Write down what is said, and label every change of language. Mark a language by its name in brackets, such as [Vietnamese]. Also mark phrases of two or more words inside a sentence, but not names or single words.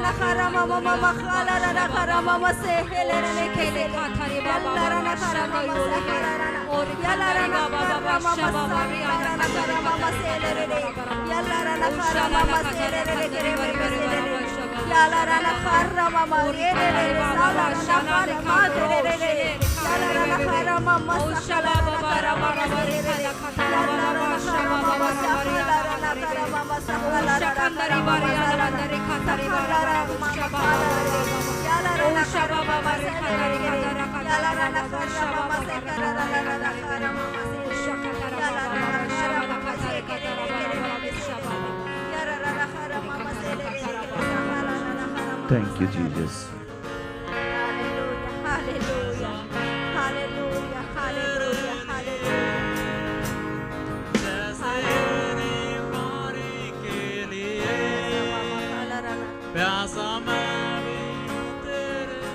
[English] खरा ममा ममा खाला रना खरा ममा से हेले रने खेले खाथारे बाबा रना खरा ममा से खरा रना यला रना बाबा ममा रना खरा ममा से हेले रने यला रना खरा ममा से हेले रने करे yala rana khara mama re re re sala shama ma re re re yala rana khara mama shala baba rama re re re yala rana khara mama shala rana khara mama shala rana khara mama yala rana khatari bara shaba yala rana khara mama re khatari yala rana khara mama se kara rana khara mama se shakara yala rana khara mama se kara shaba yala rana khara mama se re re Thank you, Jesus. Hallelujah, hallelujah, hallelujah, hallelujah, hallelujah. [Hindi] प्यासा मैं भी तेरे